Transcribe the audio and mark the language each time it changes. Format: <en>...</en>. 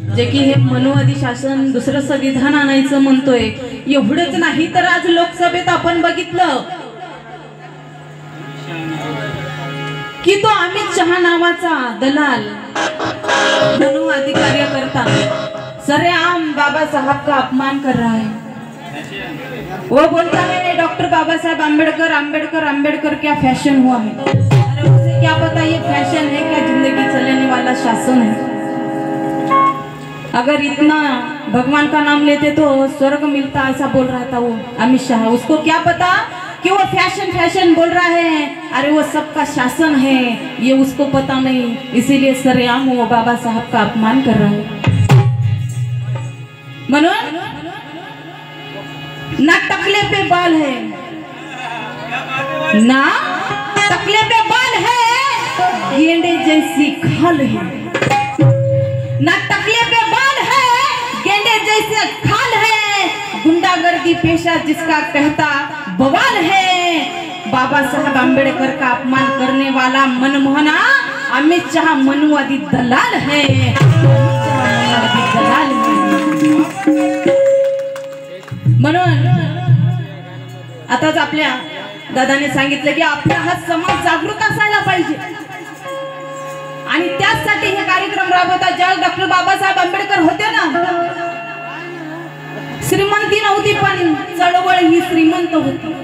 <mr>जे की हे मनुवादी शासन दुसरं संविधान आणायचं म्हणतोय, एवढंच नाही तर आज लोकसभेत आपण बघितलं की तो अमित शहा नावाचा दलाल मनुवादी कार्यकर्ता</mr> <hi>सरेआम बाबा साहब का अपमान कर रहा है। वो बोलता है डॉक्टर बाबा साहब आम्बेडकर आम्बेडकर आम्बेडकर क्या फैशन हुआ है। अरे उसे क्या पता ये फैशन है क्या जिंदगी चलाने वाला शासन है। अगर इतना भगवान का नाम लेते तो स्वर्ग मिलता, ऐसा बोल रहा था वो अमित शाह। उसको क्या पता कि वो फैशन फैशन बोल रहा है, अरे वो सबका शासन है ये उसको पता नहीं, इसीलिए सरेआम वो बाबा साहब का अपमान कर रहा है।</hi> <mr>म्हणून</mr> <hi>ना टकले पे बाल है, ना टकले पे बाल है, गेंडे जैसी खाल है। ना टकले पे बाल है, गेंडे जैसे खाल है, गुंडागर्दी पेशा जिसका कहता बवाल है। बाबा साहब आम्बेडकर का अपमान करने वाला मनमोहना अमित शाह मनुवादी दलाल है, मनुवादी दलाल है।</hi> <mr>म्हणून आताच आपल्या दादाने सांगितलं की आपला हा समाज जागृत असायला पाहिजे आणि त्यासाठी हे कार्यक्रम राबवतात। ज्या डॉक्टर बाबासाहेब आंबेडकर होते ना, श्रीमंती नव्हती पण चळवळ ही श्रीमंत होती।</mr>